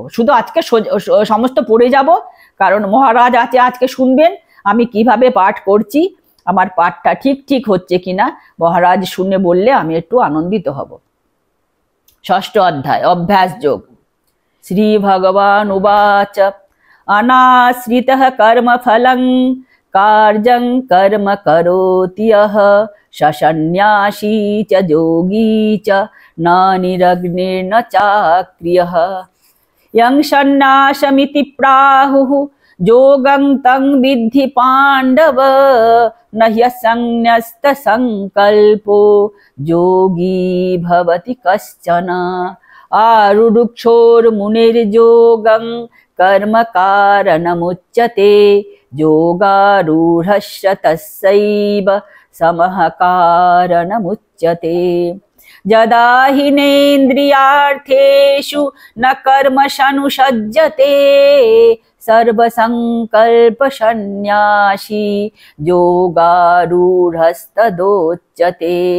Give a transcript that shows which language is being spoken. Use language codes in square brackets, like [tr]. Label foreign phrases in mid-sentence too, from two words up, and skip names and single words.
[bn] শুধু আজকে সমস্ত পড়ে যাব, কারণ মহারাজ আছে আজকে শুনবেন আমি কিভাবে পাঠ করছি, আমার পাঠটা ঠিক হচ্ছে কিনা মহারাজ শুনে বললে আমি একটু আনন্দিত হব। 6ষ্ঠ অধ্যায় অভ্যাস যোগ। [sa] শ্রী ভগবান উবাচ অনাশ্রিতঃ কর্ম ফলং কার্যং কর্ম করোতি যঃ সসন্ন্যাসী চ যোগী চ ন নিরগ্নির্ন চাক্রিয়ঃ यं सन्न्यासमिति प्राहुः योगं तं विद्धि पाण्डव न ह्यसंन्यस्तसंकल्पो योगी भवति कश्चन आरुरुक्षोर्मुनिर्योगं कर्म कारणमुच्यते योगारूढस्य तस्यैव समः कारणमुच्यते यदा हिनेन्द्रियार्थेषु न कर्मशनुषज्जते सर्वसंकल्पसन्न्यासी योगारूढस्तदोच्यते